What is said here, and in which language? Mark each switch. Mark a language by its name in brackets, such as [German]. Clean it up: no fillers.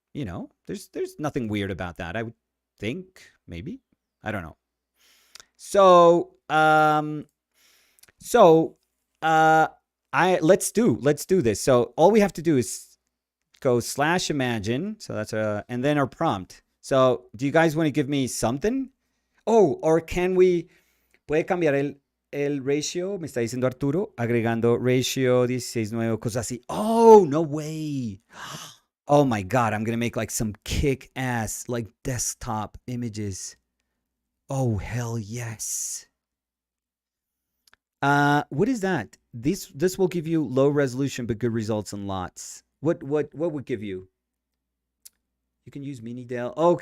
[English] There's nothing weird about that. I would think, maybe, I don't know. So I let's do this. So all we have to do is go /imagine. So that's and then our prompt. So do you guys want to give me something? Oh, or can we [Spanish] puede cambiar el ratio, me está diciendo Arturo, agregando ratio 16:9, cosas así. [English] Oh, no way. Oh my God, I'm going to make like some kick ass like desktop images. Oh, hell yes. What is that? This will give you low resolution but good results in lots. What would give you? You can use Minidale.